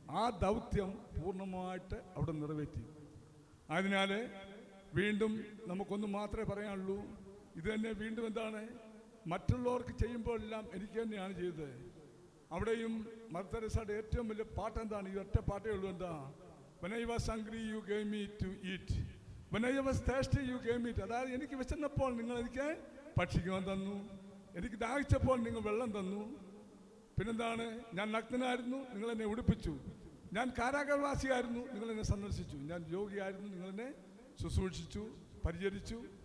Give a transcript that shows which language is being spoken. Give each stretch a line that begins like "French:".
Malayalam: ആ ദൗത്യം പൂർണ്ണമായിട്ട് അവിടെ നിറവേറ്റി. അതിനാൽ വീണ്ടും നമുക്കൊന്നും മാത്രമേ പറയാനുള്ളൂ. ഇത് തന്നെ വീണ്ടും എന്താണ്? മറ്റുള്ളവർക്ക് ചെയ്യുമ്പോഴെല്ലാം എനിക്ക് തന്നെയാണ് ചെയ്തത്. അവിടെയും മദർ തെരേസയുടെ ഏറ്റവും വലിയ പാട്ട് എന്താണ്? ഈ ഒറ്റ പാട്ടേ ഉള്ളൂ. എന്താ?
English: When I was hungry you gave me to eat, when I was thirsty you gave me.
Malayalam: അതായത് എനിക്ക് വിശന്നപ്പോൾ നിങ്ങൾ എനിക്ക് ഭക്ഷിക്കുവാൻ തന്നു, എനിക്ക് ദാഹിച്ചപ്പോൾ നിങ്ങൾ വെള്ളം തന്നു. പിന്നെന്താണ്? ഞാൻ നഗ്നനായിരുന്നു, നിങ്ങൾ എന്നെ ഉടുപ്പിച്ചു. ഞാൻ കാരാഗ്രഹവാസിയായിരുന്നു, നിങ്ങൾ എന്നെ സന്ദർശിച്ചു. ഞാൻ രോഗിയായിരുന്നു, നിങ്ങൾ എന്നെ ശുശ്രൂഷിച്ചു, പരിചരിച്ചു.